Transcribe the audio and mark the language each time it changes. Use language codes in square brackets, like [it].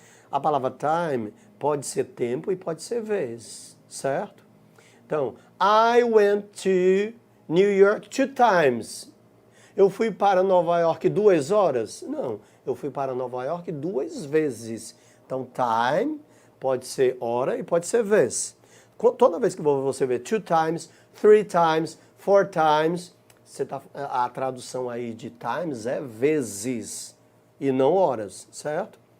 [pt] A palavra time pode ser tempo e pode ser vez, certo? Então, [en] I went to New York 2 times. [pt] Eu fui para Nova York 2 horas? Não, eu fui para Nova York 2 vezes. Então, time pode ser hora e pode ser vez. Toda vez que você vê 2 times, 3 times, 4 times, a tradução aí de times é vezes e não horas, certo?